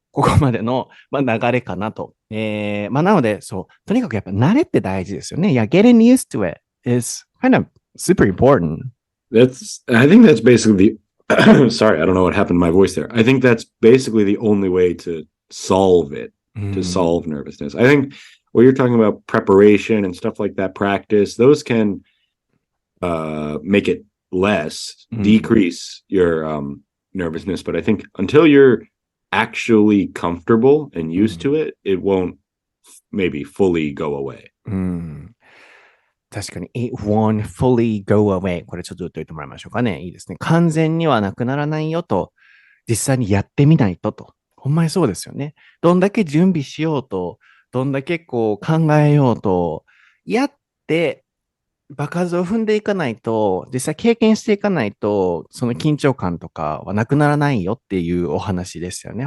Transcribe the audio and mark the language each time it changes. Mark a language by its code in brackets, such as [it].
[ja] ここまでの、流れかなと。なので、そう、とにかくやっぱ慣れって大事ですよね。 [en] いや、getting used to it is kind of super important. I think that's basically the, sorry, I don't know what happened to my voice there. I think that's basically the only way to solve it, to solve nervousness. I think what you're talking about, preparation and stuff like that, practice, those can make it less, decrease your nervousness. But I think until you're actually comfortable and used to it, it won't maybe fully go away. [ja] 確かに、 [en] it won't fully go away. [ja] これちょっと言っておいてもらいましょうかね。いいですね。完全にはなくならないよと、実際にやってみないとと。ほんまにそうですよね。どんだけ準備しようと、どんだけこう考えようと、やって場数を踏んでいかないと、実際経験していかないと、その緊張感とかはなくならないよっていうお話ですよね。